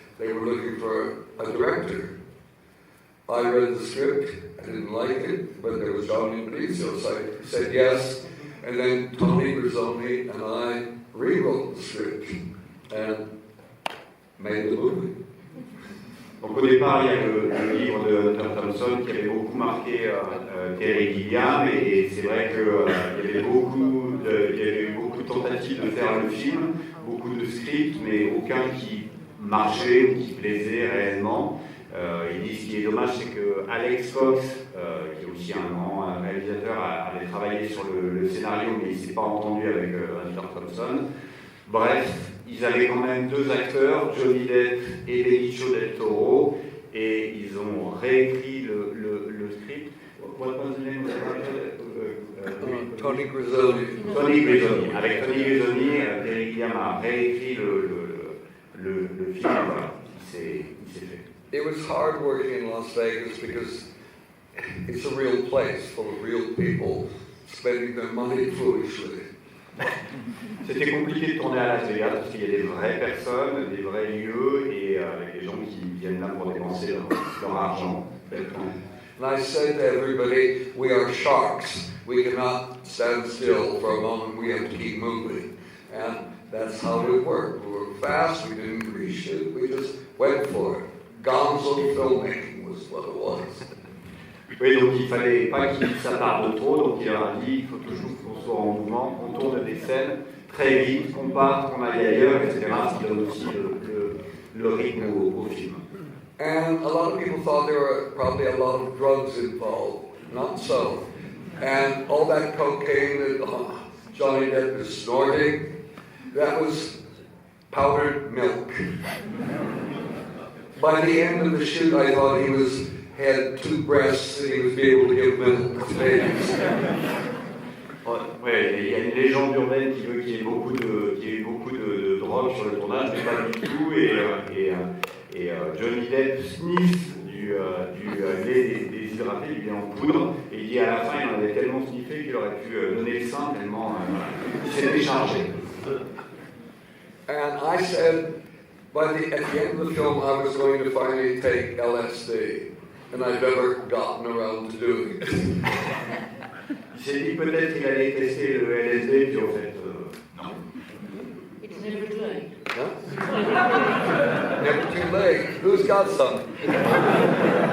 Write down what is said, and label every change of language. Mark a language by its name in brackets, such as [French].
[English] They were looking for a director. I read the script, I didn't like it, but there was Johnny Benicio, so I said yes, and then Tony Rizzoni and I rewrote the script and made the movie. [French] Donc au départ, il y a le livre de Hunter Thompson qui avait beaucoup marqué Terry Gilliam, et c'est vrai qu'il y avait beaucoup de tentatives de faire le film, beaucoup de scripts, mais aucun qui marchait ou qui plaisait réellement. Il dit ce qui est dommage, c'est que Alex Cox, qui est aussi un grand réalisateur, avait travaillé sur le scénario, mais il ne s'est pas entendu avec Hunter Thompson. Bref, ils avaient quand même deux acteurs, Johnny Depp et Benicio del Toro, et ils ont réécrit le script. [English] What was the name of the actor? Tony Rizzoni. Tony Rizzoni. [French] Avec Tony Rizzoni, Terry Gilliam a réécrit le film. Voilà. Il s'est fait. [English] It was hard working in Las Vegas because it's a real place full of real people spending their money foolishly. [French] C'était compliqué de tourner à Las Vegas parce qu'il y a des vraies personnes, des vrais lieux et avec des gens qui viennent là pour dépenser leur argent. [English] And I said to everybody, we are sharks. We cannot stand still for a moment. We have to keep moving. And that's how it worked. We were fast. We didn't reshoot. We just went for it. Gonzo filmmaking was what it was. [French] Oui, donc il ne fallait pas qu'il s'attarde trop, donc il leur a dit il faut toujours qu'on soit en mouvement, qu'on tourne des scènes très vite, qu'on parte, qu'on aille ailleurs, etc. Ce qui donne aussi le rythme au film. [English] And a lot of people thought there were probably a lot of drugs involved. Not so. And all that cocaine that Johnny Depp is snorting, that was powdered milk. By the end of the shoot, I thought he had two breasts and he was able to give milk to babies. [French] Ouais, il y a une légende urbaine qui veut qu'il y ait beaucoup de drogue sur le tournage, mais pas du tout. Et Johnny Depp sniffe du lait déshydraté, du lait en poudre, et il dit à la fin, il en avait tellement sniffé qu'il aurait pu donner le sein tellement il s'est déchargé. [English] And I said, at the end of the film, I was going to finally take LSD, and I've never gotten around to doing it. [French] Il s'est dit peut-être qu'il allait tester le LSD, puis en fait, non. [English] It's never too late. Huh? Never too late. Who's got some?